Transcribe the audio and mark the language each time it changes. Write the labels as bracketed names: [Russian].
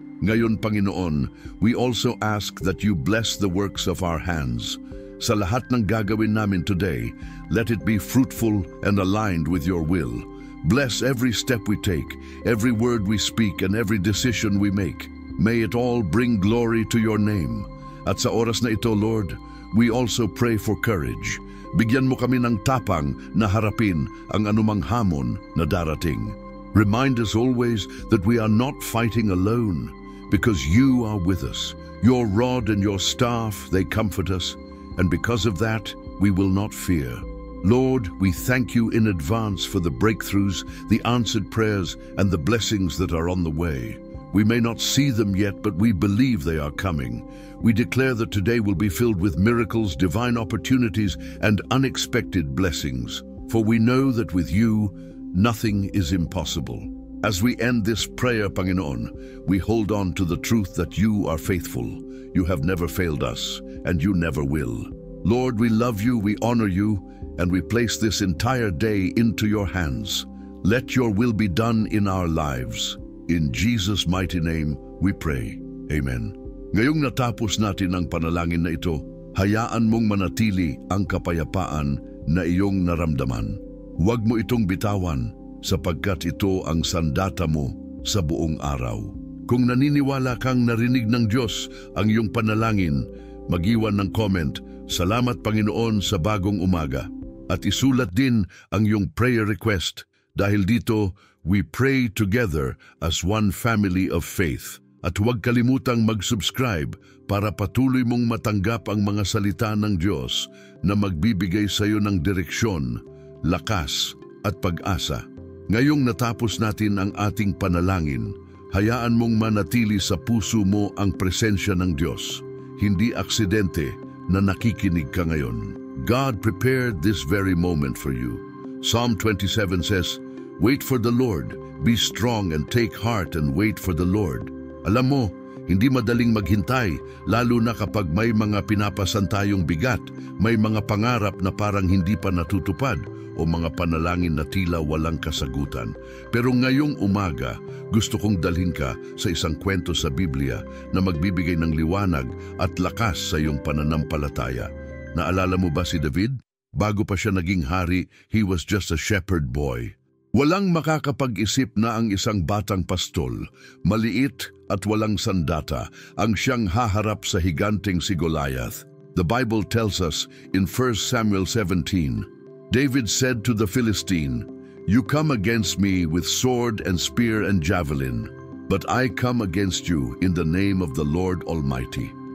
[Filipino] Ngayon, Panginoon, [English] we also ask that you bless the works of our hands. [Filipino] Sa lahat ng gagawin namin [English] today, let it be fruitful and aligned with your will. Bless every step we take, every word we speak, and every decision we make. May it all bring glory to your name. [Filipino] At sa oras na ito, [English] Lord, we also pray for courage. [Filipino] Bigyan mo kami ng tapang na harapin ang anumang hamon na darating. [English] Remind us always that we are not fighting alone, because you are with us. Your rod and your staff, they comfort us, and because of that, we will not fear. Lord, we thank you in advance for the breakthroughs, the answered prayers, and the blessings that are on the way. We may not see them yet, but we believe they are coming. We declare that today will be filled with miracles, divine opportunities, and unexpected blessings. For we know that with you, nothing is impossible. As we end this prayer, Panginoon, we hold on to the truth that you are faithful. You have never failed us, and you never will. Lord, we love you, we honor you, and we place this entire day into your hands. Let your will be done in our lives. In Jesus' mighty name, we pray. Amen. [Filipino] Ngayong natapos natin ang panalangin na ito, hayaan mong manatili ang kapayapaan na iyong naramdaman. Huwag mo itong bitawan, sapagkat ito ang sandata mo sa buong araw. Kung naniniwala kang narinig ng Diyos ang iyong panalangin, mag-iwan ng comment, "Salamat Panginoon sa bagong umaga." At isulat din ang iyong prayer request. Dahil dito, we pray together as one family of faith. At huwag kalimutang mag-subscribe para patuloy mong matanggap ang mga salita ng Diyos na magbibigay sa iyo ng direksyon, lakas at pag-asa. Ngayong natapos natin ang ating panalangin, hayaan mong manatili sa puso mo ang presensya ng Diyos. Hindi aksidente na nakikinig ka ngayon. [English] God prepared this very moment for you. Psalm 27 says, "Wait for the Lord, be strong and take heart and wait for the Lord." [Filipino] Alam mo, hindi madaling maghintay, lalo na kapag may mga pinapasan tayong bigat, may mga pangarap na parang hindi pa natutupad, o mga panalangin na tila walang kasagutan. Pero ngayong umaga, gusto kong dalhin ka sa isang kwento sa Biblia na magbibigay ng liwanag at lakas sa iyong pananampalataya. Naalala mo ba si David? Bago pa siya naging hari, [English] he was just a shepherd boy. [Filipino] Walang makakapag-isip na ang isang batang pastol, maliit at walang sandata, ang siyang haharap sa higanteng si Goliath. [English] The Bible tells us in 1 Samuel 17, David said to the Philistine, "You come against me with sword and spear and javelin, but I come against you in the name of the Lord Almighty."